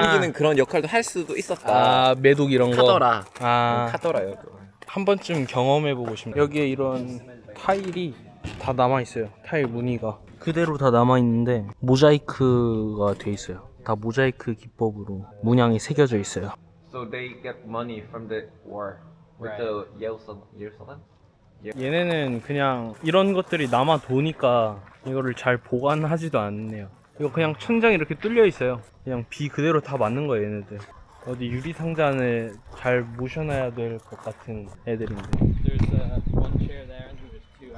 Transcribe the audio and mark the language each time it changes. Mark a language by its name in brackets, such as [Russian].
[Korean] 이제 옮기는 그런 역할도 할 수도 있었다. 아, 매독 이런 거. 카더라. 아, 카더라요. 그거. 한 번쯤 경험해보고 싶네요. 여기에 이런 타일이 다 남아있어요. 타일 무늬가 그대로 다 남아있는데 모자이크가 돼 있어요. 다 모자이크 기법으로 문양이 새겨져 있어요. [English] So they get money from the war with the Yerusalem. [Korean] 얘네는 그냥 이런 것들이 남아 도니까 이거를 잘 보관하지도 않네요. 이거 그냥 천장이 이렇게 뚫려 있어요. 그냥 비 그대로 다 맞는 거예요, 얘네들. 어디 유리 상자 안에 잘 모셔놔야 될 것 같은 애들인데. [English] There's one chair there and there's two.